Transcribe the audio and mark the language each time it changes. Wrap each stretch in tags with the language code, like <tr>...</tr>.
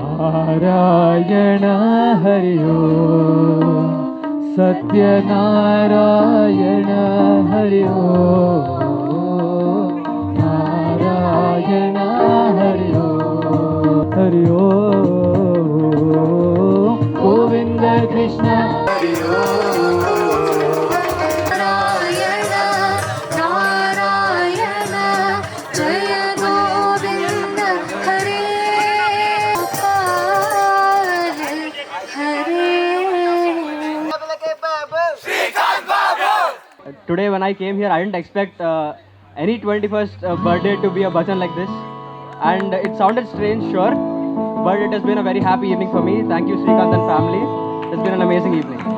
<sa>Narayan Hari Om, Satyanarayan Hari Om, Narayan Hari Om, Hari Om, Govind Krishna Hari Om. Narayana Narayana Jai Govind Hare Hare.</sa> <en>Today when I came here, I didn't expect any 21st birthday to be a bhajan like this, and it sounded strange, sure, but it has been a very happy evening for me. Thank you, Srikanth and family. It's been an amazing evening.</en>